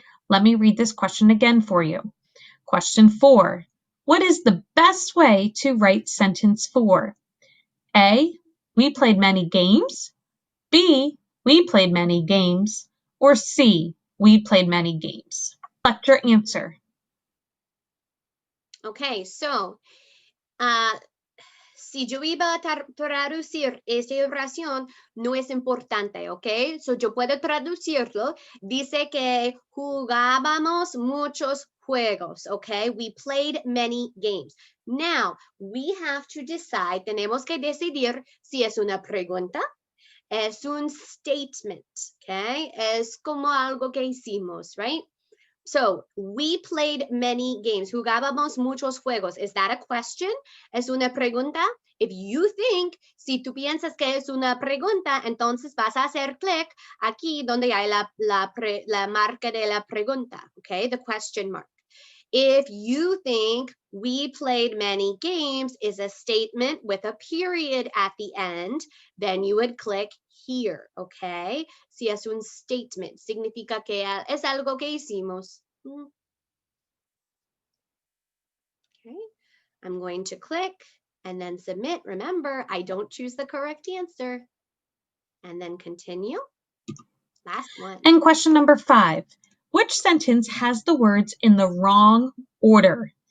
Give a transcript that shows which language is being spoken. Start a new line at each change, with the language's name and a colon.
English: Let me read this question again for you. Question 4. What is the best way to write sentence 4? A, we played many games, B, we played many games, or C, we played many games? Select your answer.
Spanish: Okay, so si yo iba a traducir esta oración, no es importante, ¿ok? So yo puedo traducirlo. Dice que jugábamos muchos juegos, ¿ok?
English: We played many games. Now, we have to decide,
Spanish: tenemos que decidir si es una pregunta, es un statement, ¿ok? Es como algo que hicimos,
English: right? So, we played many games.
Spanish: Jugábamos muchos juegos.
English: Is that a question?
Spanish: ¿Es una pregunta?
English: If you think,
Spanish: si tú piensas que es una pregunta, entonces vas a hacer clic aquí donde hay la marca de la pregunta, okay?
English: The question mark. If you think we played many games is a statement with a period at the end, then you would click here, okay?
Spanish: Si es un statement, significa que es algo que hicimos.
English: Okay, I'm going to click and then submit. Remember, I don't choose the correct answer. and then continue. Last one. And question number 5. Which sentence has the words in the wrong order?